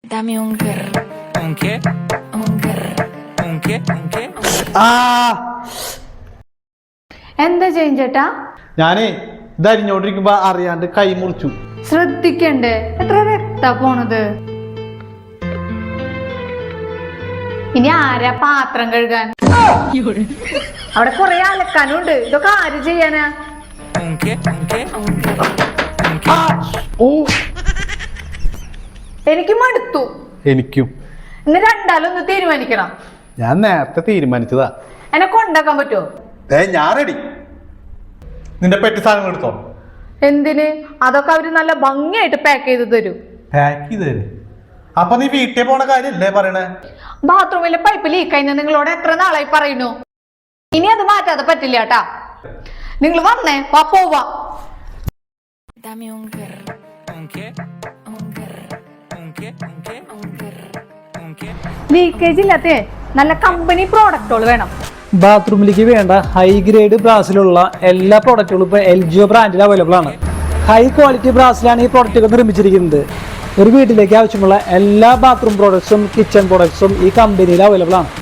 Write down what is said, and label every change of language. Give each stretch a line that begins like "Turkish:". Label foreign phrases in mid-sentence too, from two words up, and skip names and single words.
Spanish: Dame un grr. ¿Un qué? Un grr. ¿Un qué? ¿Un qué?
Malayalam: എന്താ ചേട്ടാ? ഞാനേ ഇതരിഞ്ഞോണ്ടിരിക്കുമ്പോ അറിയാണ്ട് കൈ മുറിച്ചു. ശ്രദ്ധിക്കണ്ടേ? എത്ര രക്താ പോണത്? ഇനി ആരാ പാത്രം കഴുകാൻ? അവിടെ കൊറേ അലക്കാനുണ്ട്. ഇതൊക്കെ ആര് ചെയ്യാനാ?
Spanish: ¿Un qué? ¿Un qué? Un grr. ¿Un qué? ഓ
Malayalam: എനിക്ക് മടുത്തു. എനിക്കും. ഇന്ന് രണ്ടാലൊന്ന് തീരുമാനിക്കണം. ഞാൻ നേരത്തെ തീരുമാനിച്ചതാ. എന്നെ കൊണ്ടാക്കാൻ പറ്റുമോ? ഞാൻ റെഡി. നിന്റെ പെട്ടി സാധനങ്ങൾ എടുത്തോ. എന്തിന്? അതൊക്കെ അവര് നല്ല ഭംഗിയായിട്ട് പാക്ക് ചെയ്ത് തരും. പാക്ക് ചെയ്ത് തരും. അപ്പൊ നീ വീട്ടിൽ പോണ കാര്യല്ലേ പറയണേ?
English: bathroom pipe leak
Malayalam: നിങ്ങളോട് എത്ര നാളായി പറയുന്നു? ഇനി അത് മാറ്റാതെ പറ്റില്ല കേട്ടാ. നിങ്ങൾ വന്നേ, വാ പോവാ.
Spanish: Dame un grr. ¿Un qué? Un grr. ¿Un qué? ¿Un qué? Un grr. ¿Un qué?
Malayalam: ലീക്കേജ് ഇല്ലാത്ത നല്ല
English: company products
Malayalam: വേണം. ബാത്റൂമിലേക്ക് വേണ്ട
English: high grade
Malayalam: ബ്രാസിലുള്ള എല്ലാ പ്രോഡക്റ്റുകളും ഇപ്പോൾ LGO ബ്രാൻഡിൽ അവൈലബിൾ ആണ്.
English: high quality
Malayalam: ബ്രാസിലാണ് ഈ പ്രോഡക്റ്റുകൾ നിർമ്മിച്ചിരിക്കുന്നത്. ഒരു വീട്ടിലേക്ക് ആവശ്യമുള്ള എല്ലാ
English: bathroom products kitchen products
Malayalam: ഈ കമ്പനിയിൽ അവൈലബിൾ ആണ്.